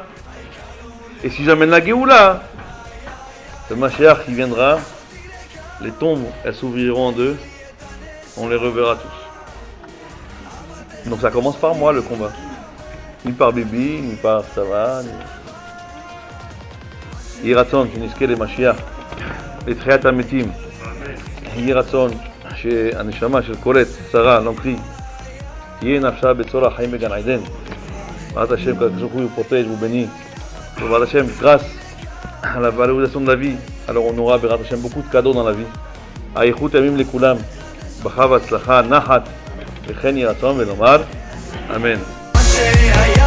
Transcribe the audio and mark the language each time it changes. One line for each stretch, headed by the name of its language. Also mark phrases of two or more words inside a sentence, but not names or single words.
French: Et si j'amène la Géoula, le Mashiach qui viendra, les tombes, elles s'ouvriront en deux, on les reverra tous. Donc ça commence par moi le combat. Ni par Bibi, ni par Sava, ni...
Hebrew: יהי רצון שנזכה למשיח, לתחיית המתים. יהי רצון שהנשמה של קולט, שרה, לומקרי, תהיה נפשה בצור החיים בגן עדן. בעזרת השם,
French: que vous protège, vous bénit.
Hebrew: בעזרת השם,
French: grâce à la valorisation de la vie, alors on aura
Hebrew: בעזרת השם
French: beaucoup de cadeaux dans la vie.
Hebrew: האיכות ימים לכולם, ברכה והצלחה, נחת, וכן יהי רצון ולומר, אמן.